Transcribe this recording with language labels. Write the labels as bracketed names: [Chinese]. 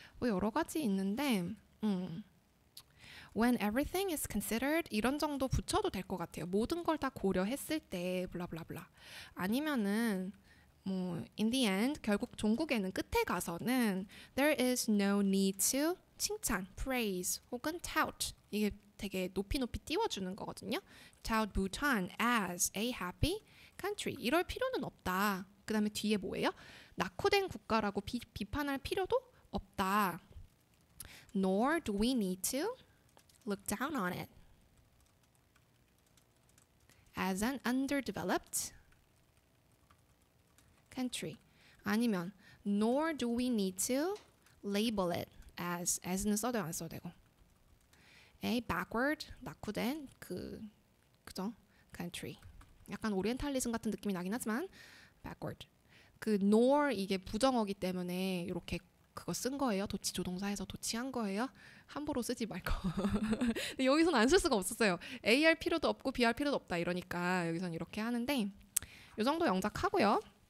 [Korean] 뭐 여러 가지 있는데 [English] When everything is considered [Korean] 이런 정도 붙여도 될 것 같아요. 모든 걸 다 고려했을 때 블라블라블라. 아니면은 뭐 [English] in the end [Korean] 결국 종국에는 끝에 가서는 [English] there is no need to [Korean] 칭찬, praise 혹은 tout 이게 되게 높이 띄워주는 거거든요. [English] tout Bhutan as a happy country [Korean] 이럴 필요는 없다. 그 다음에 뒤에 뭐예요? 낙후된 국가라고 비판할 필요도 없다. [English] Nor do we need to look down on it as an underdeveloped country. 아니면 nor do we need to label it as는 [Korean] 써도 안 써도 되고 [English] a backward 낙후된 그죠? country. [Korean] 약간 오리엔탈리즘 같은 느낌이 나긴 하지만 backward. 그 nor 이게 부정어기 때문에 이렇게 그거 쓴 거예요. 도치 조동사에서 도치한 거예요. 함부로 쓰지 말고. 근데 여기서는 안 쓸 수가 없었어요. A 할 필요도 없고 B 할 필요도 없다 이러니까 여기서는 이렇게 하는데 이 정도 영작하고요.